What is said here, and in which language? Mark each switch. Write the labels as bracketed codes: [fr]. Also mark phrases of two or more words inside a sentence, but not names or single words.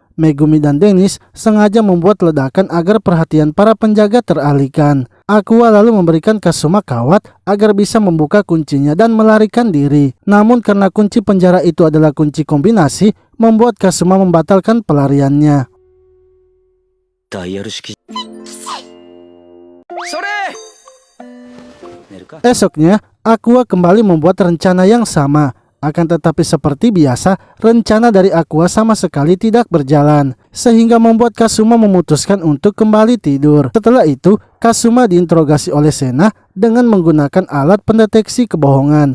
[id] Megumi dan Dennis sengaja membuat ledakan agar perhatian para penjaga teralihkan. Aqua lalu memberikan Kazuma kawat agar bisa membuka kuncinya dan melarikan diri. Namun karena kunci penjara itu adalah kunci kombinasi, membuat Kazuma membatalkan pelariannya. [ja] ダイヤル式。それ。寝るか。 [id] Esoknya, Aqua kembali membuat rencana yang sama. Akan tetapi seperti biasa, rencana dari Aqua sama sekali tidak berjalan, sehingga membuat Kazuma memutuskan untuk kembali tidur. Setelah itu, Kazuma diinterogasi oleh Sena dengan menggunakan alat pendeteksi kebohongan.